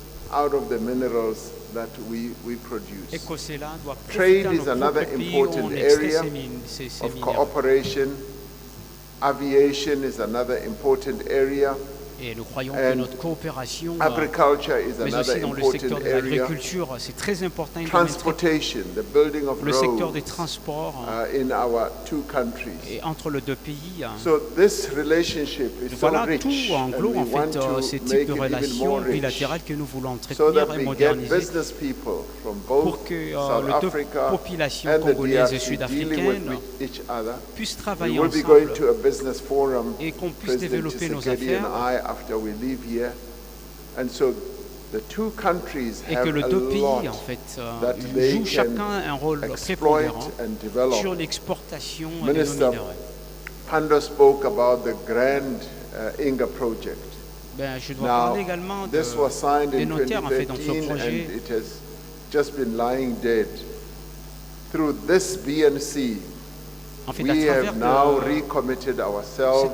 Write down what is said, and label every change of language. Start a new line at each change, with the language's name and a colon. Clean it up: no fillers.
English: Out of the minerals that we produce. Trade is another important area of cooperation. Aviation is another important area.
French: Et nous croyons que notre coopération, mais aussi dans le secteur de l'agriculture, c'est très important.
English: Transportation, the building of
French: le secteur des transports
English: in our two countries.
French: Et entre les deux pays.
English: So this relationship is
French: voilà,
English: so rich,
French: tout englobe en fait ces types de relations bilatérales que nous voulons entretenir et moderniser pour que les deux populations congolaises et sud-africaines puissent travailler ensemble et qu'on puisse développer nos affaires.
English: After we leave here, and so the two countries
French: et que les deux pays en fait jouent chacun un rôle prépondérant sur l'exportation de nos minéraux.
English: Pando spoke about the Grand Inga project.
French: Je dois parler également des notaires en fait dans ce projet.
English: And it has just been lying dead. Through this BNC,
French: en fait,
English: we have now recommitted ourselves